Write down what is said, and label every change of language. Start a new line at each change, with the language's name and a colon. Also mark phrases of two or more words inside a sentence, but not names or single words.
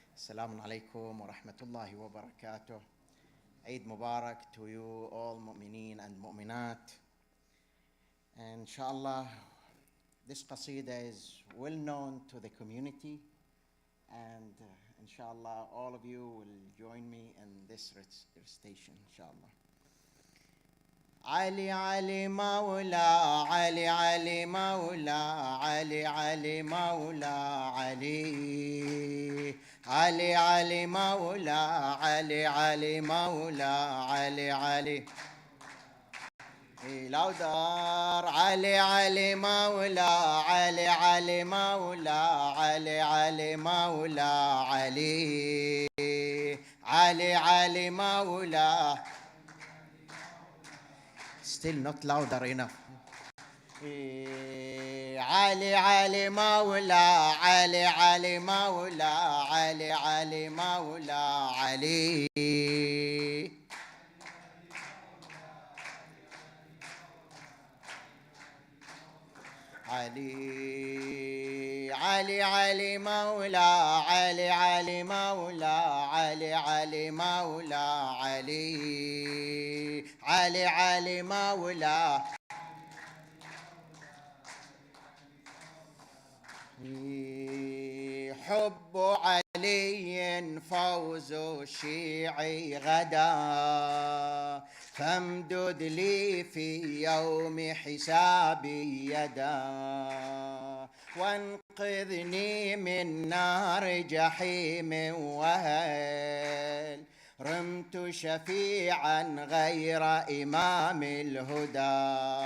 Arabic: السلام عليكم ورحمة الله وبركاته.
English: Eid Mubarak to you all mu'mineen and mu'minat. And inshallah, this Qasida is well known to the community, and inshallah all of you will join me in this recitation, inshallah.
Arabic: علي علي مولى، علي علي مولى، علي علي مولى، علي علي علي مولى، علي علي مولى، علي علي louder, علي علي مولى، علي علي مولى، علي علي مولى، علي علي علي مولى.
English: Still not louder enough.
Arabic: علي علي مولى، علي علي مولى، علي علي مولى، علي علي علي علي مولى، علي علي مولى، علي علي مولى، علي علي علي مولى. حب علي فوز الشيعي غدا، فامدد لي في يوم حسابي يدا، وانقذني من نار جحيم وهل رمت شفيعا غير إمام الهدى.